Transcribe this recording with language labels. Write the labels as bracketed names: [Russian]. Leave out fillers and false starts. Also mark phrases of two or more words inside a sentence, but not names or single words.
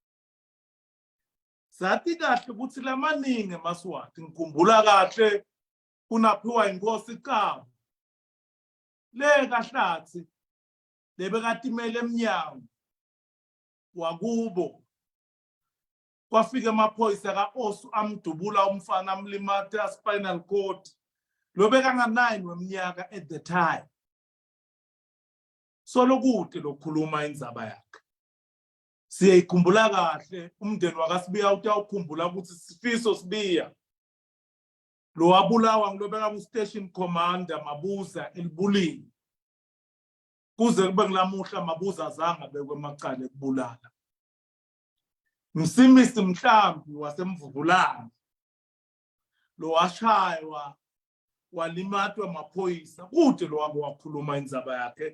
[Swati] Sathi kahle ukuthi lamaningi eMaswati ngikhumbula kahle kunaphiwa inkosi Qaba le kaHlatsi lebekatimela emnyango wakubo kwafika amaphoyisa kaOsu amdubula umfana amlimata [English] spinal cord [Swati] lobeka nga9 weminyaka [English] at the time. [Swati] Solo kude lokukhuluma indzaba yakhe. Siyayikhumbula kahle umndeni wakaSibiya utawukhumbula ukuthi Sifiso Sibiya lo wabulawa ngilobeka ku- [English] station commander [Swati] Mabuza elibulini kuze kube nglamuhla Mabuza azange abekwe emacala ekubulala. Msimisi Mhlambi waseMvuvulane lo washaywa walimatwa amaphoyisa kude lo wakhuluma indzaba yakhe.